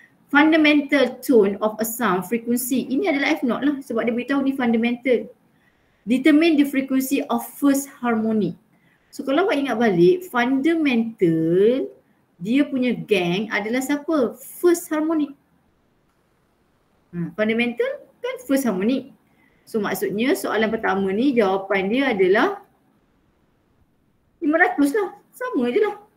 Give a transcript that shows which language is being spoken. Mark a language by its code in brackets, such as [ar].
[en] Fundamental tone of a sound frequency. [ms] Ini adalah F0 lah sebab dia beritahu ni fundamental. [en] Determine the frequency of first harmonic. [ms] So kalau awak ingat balik, fundamental dia punya gang adalah siapa? First harmonic. Fundamental kan first harmonic. So maksudnya soalan pertama ni jawapan dia adalah 500 lah. Sama je lah.